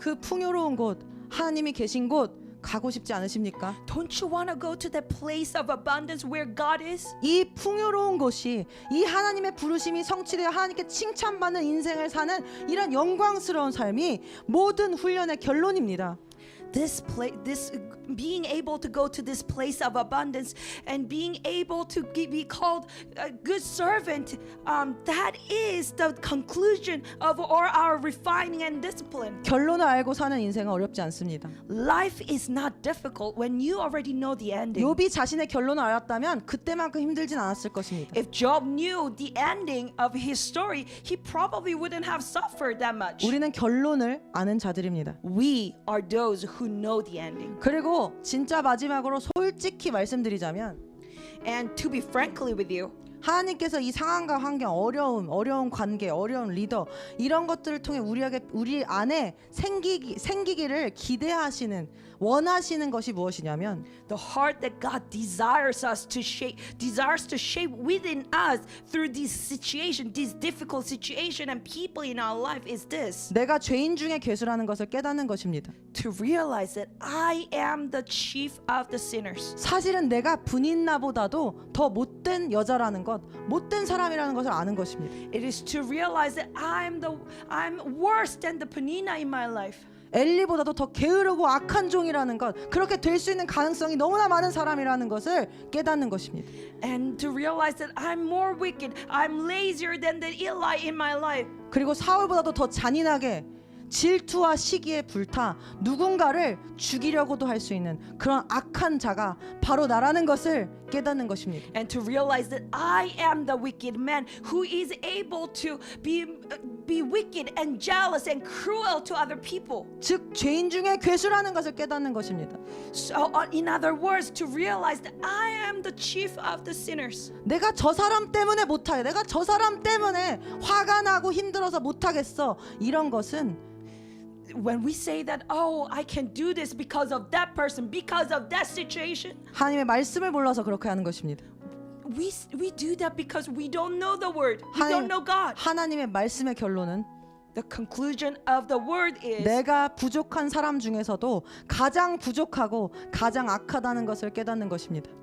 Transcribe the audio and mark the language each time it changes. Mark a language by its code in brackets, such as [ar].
[ko] 그 풍요로운 곳, 하나님이 계신 곳 가고 싶지 않으십니까? [en] Don't you want to go to that place of abundance where God is? [ko] 이 풍요로운 곳이 이 하나님의 부르심이 성취되어 하나님께 칭찬받는 인생을 사는 이런 영광스러운 삶이 모든 훈련의 결론입니다. [en] This being able to go to this place of abundance and being able to be called a good servant, that is the conclusion of our refining and discipline. [ko] 결론을 알고 사는 인생은 어렵지 않습니다. [en] Life is not difficult when you already know the ending. [ko] 욥이 자신의 결론을 알았다면 그때만큼 힘들진 않았을 것입니다. [en] If Job knew the ending of his story, he probably wouldn't have suffered that much. [ko] 우리는 결론을 아는 자들입니다. [en] We are those who know the ending. [ko] 그리고 진짜 마지막으로 솔직히 말씀드리자면 [en] And to be frankly with you, [ko] 하나님께서 이 상황과 환경, 어려운 관계, 어려운 리더 이런 것들을 통해 우리 안에 생기기를 기대하시는 원하시는 것이 무엇이냐면 [en] the heart that God desires to shape within us through this situation, this difficult situation and people in our life is this. [ko] 내가 죄인 중에 괴수라는 것을 깨닫는 것입니다. [en] To realize that I am the chief of the sinners. [ko] 사실은 내가 분인나보다도 더 못된 여자라는 것, 못된 사람이라는 것을 아는 것입니다. [en] It is to realize that I'm worse than the Penina in my life. [ko] 엘리보다도 더 게으르고 악한 종이라는 것, 그렇게 될 수 있는 가능성이 너무나 많은 사람이라는 것을 깨닫는 것입니다. [en] And to realize that I'm more wicked, I'm lazier than the Eli in my life. [ko] 그리고 사울보다도 더 잔인하게 질투와 시기에 불타 누군가를 죽이려고도 할 수 있는 그런 악한 자가 바로 나라는 것을 깨닫는 것입니다. [en] And to realize that I am the wicked man who is able to be wicked and jealous and cruel to other people. [ko] 즉 죄인 중에 괴수라는 것을 깨닫는 것입니다. [en] So in other words, to realize that I am the chief of the sinners. [ko] 내가 저 사람 때문에 못하게, 내가 저 사람 때문에 화가 나고 힘들어서 못하겠어, 이런 것은 [en] When we say that, oh, I can do this because of that person, because of that situation, [ko] 하나님의 말씀을 몰라서 그렇게 하는 것입니다. [en] we do that because we don't know the word. We don't know God. [ko] 하나님의 말씀의 결론은 [en] The conclusion of the word is [ko] 내가 부족한 사람 중에서도 가장 부족하고 가장 악하다는 것을 깨닫는 것입니다.